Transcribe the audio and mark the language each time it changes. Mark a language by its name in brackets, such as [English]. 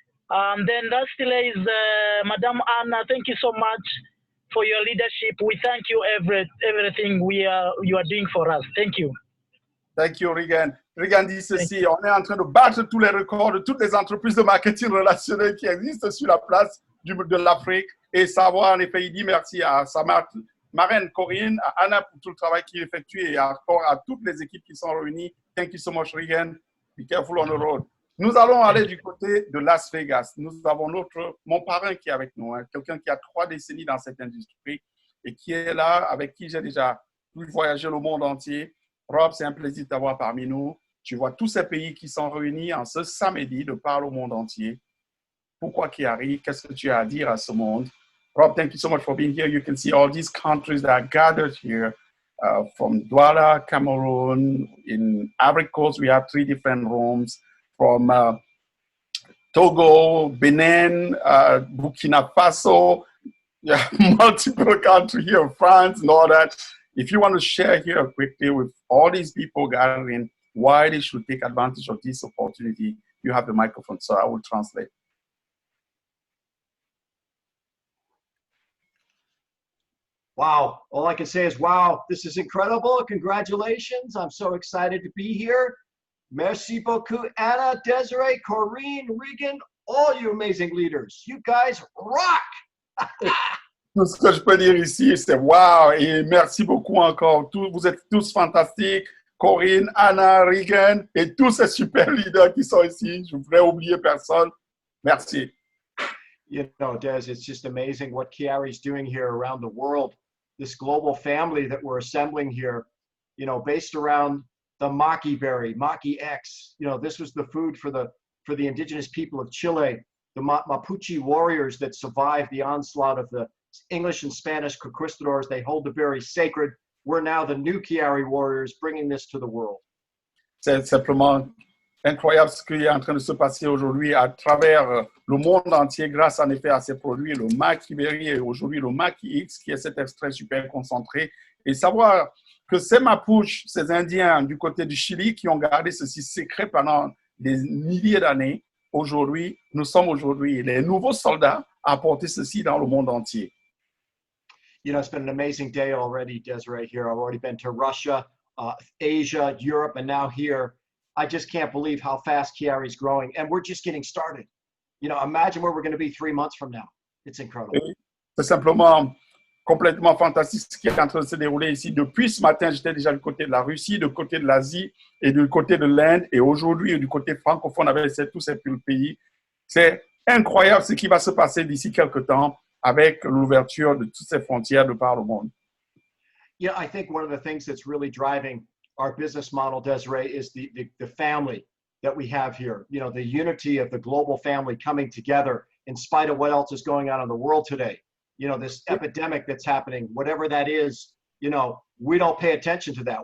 [English] Then lastly is Madame Anna. Thank you so much for your leadership. We thank you everything you are doing for us. Thank you. Thank you, Regan. [French] Regan dit ceci, on est en train de battre tous les records de toutes les entreprises de marketing relationnel qui existent sur la place de l'Afrique. Et savoir, en effet, il dit merci à sa marraine Corinne, à Anna pour tout le travail qu'il effectue et encore à toutes les équipes qui sont réunies. [English] Thank you so much, Regan. Be careful on the road. [French] Nous allons aller du côté de Las Vegas. Nous avons mon parrain qui est avec nous, hein, quelqu'un qui a 3 décennies dans cette industrie et qui est là, avec qui j'ai déjà pu voyager le monde entier. Rob, c'est un plaisir de t'avoir parmi nous. Tu vois tous ces pays qui sont réunis en ce samedi de par le monde entier. Pourquoi Kiari? Qu'est-ce que tu as à dire à ce monde? [English] Rob, thank you so much for being here. You can see all these countries that are gathered here. From Douala, Cameroon, in Ivory Coast, we have 3 different rooms. From Togo, Benin, Burkina Faso, multiple countries here, France and all that. If you want to share here quickly with all these people gathering, why they should take advantage of this opportunity, you have the microphone, so I will translate. Wow, all I can say is, wow, this is incredible. Congratulations. I'm so excited to be here. [French] Merci beaucoup, [English] Anna, Desiree, Corinne, Regan, all you amazing leaders. You guys rock! [French] Tout ce que je peux dire ici, c'est wow et merci beaucoup encore. Vous êtes tous fantastiques. Corinne, Anna, Regan et tous ces super leaders qui sont ici. Je ne voudrais oublier personne. Merci. [English] You know, Des, it's just amazing what Kiari's doing here around the world. This global family that we're assembling here, you know, based around the maki berry, Maki X. You know, this was the food for the indigenous people of Chile, the Mapuche warriors that survived the onslaught of the English and Spanish conquistadors. They hold the berry sacred. We're now the new Kiari warriors bringing this to the world. [French] C'est simplement incroyable ce qui est en train de se passer aujourd'hui à travers le monde entier grâce en effet à ces produits, le Maki Berry et aujourd'hui le Maki X qui est cet extrait super concentré. Et savoir que ces Mapuches, ces Indiens du côté du Chili qui ont gardé ceci secret pendant des milliers d'années, aujourd'hui, nous sommes aujourd'hui les nouveaux soldats à apporter ceci dans le monde entier. [English] You know, it's been an amazing day already, Desiree, here. I've already been to Russia, Asia, Europe, and now here. I just can't believe how fast Kiari's growing, and we're just getting started. You know, imagine where we're going to be 3 months from now. It's incredible. [French] C'est simplement complètement fantastique ce qui est en train de se dérouler ici. Depuis ce matin, j'étais déjà du côté de la Russie, du côté de l'Asie et du côté de l'Inde, et aujourd'hui, du côté francophone avec tous ces pays. C'est incroyable ce qui va se passer d'ici quelques temps avec l'ouverture de toutes ces frontières de par le monde. [English] Yeah, I think one of the things that's really driving our business model, Desiree, is the family that we have here. You know, the unity of the global family coming together in spite of what else is going on in the world today. You know, this epidemic that's happening, whatever that is, you know, we don't pay attention to that.